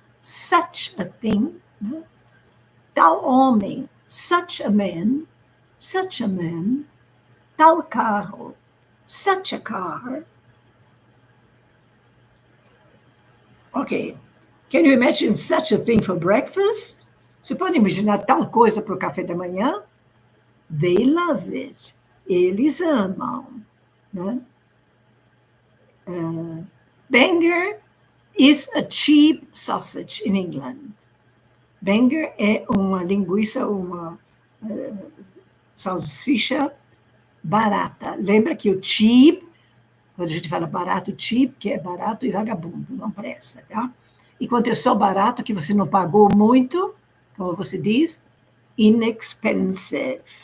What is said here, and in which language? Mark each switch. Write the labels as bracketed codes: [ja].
[en] Such a thing. [pt] Né? Tal homem. [en] Such a man. Such a man. [pt] Tal carro. [en] Such a car. Ok. Can you imagine such a thing for breakfast? [pt] Você pode imaginar tal coisa para o café da manhã? [en] They love it. [pt] Eles amam. Né? [en] Banger is a cheap sausage in England. [pt] Banger é uma linguiça, uma salsicha barata. Lembra que o cheap, quando a gente fala barato, cheap, que é barato e vagabundo, não presta, tá? E quando é só barato, que você não pagou muito, como você diz, inexpensive.